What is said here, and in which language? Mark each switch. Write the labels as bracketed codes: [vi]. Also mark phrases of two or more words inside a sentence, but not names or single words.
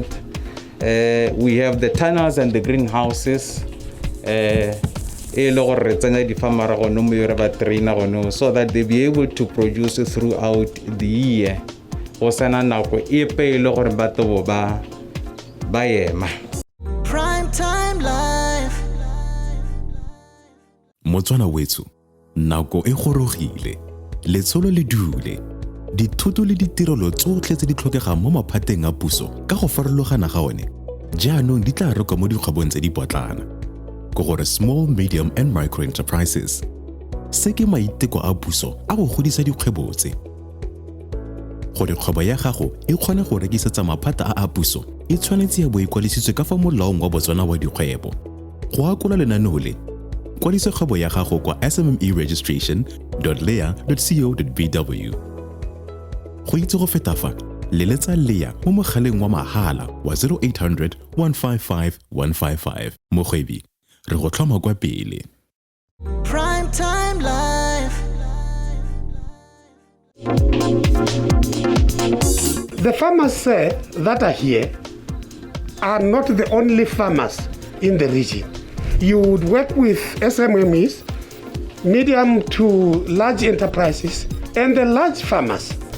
[en] We have the tunnels and the greenhouses so that they be able to produce throughout the year. Prime time life. [tn] Motswana wetso, nako e gorogile, letsholo le dule. Dithuto le ditirelo tsotlhe tse di tlhokegang mo maphateng a puso ka go farologana ga one, jaanong di tla rekwa mo dikgwebong tse di potlana. Go gore [en] small, medium and micro enterprises. [tn] Se ke maiteko a puso a go godisa dikgwebo tse. Gore kgwebo ya gago e kgone go rekisetsa maphata a puso, e tshwanetse ya bo ikwalisitswe ka fa molaong wa Botswana wa dikgwebo. Go akola lenaneo le, kwalisa kgwebo ya gago kwa smme.leah.co.bw. Go itse go feta fa, leletsa Leah mo mogaleng wa mahala wa 0800 155 155. Mogwebi, re go tlhoma kwa pele. [en] Prime time life. The farmers that are here are not the only farmers in the region. You would work with SMMEs, medium to large enterprises, and the large farmers.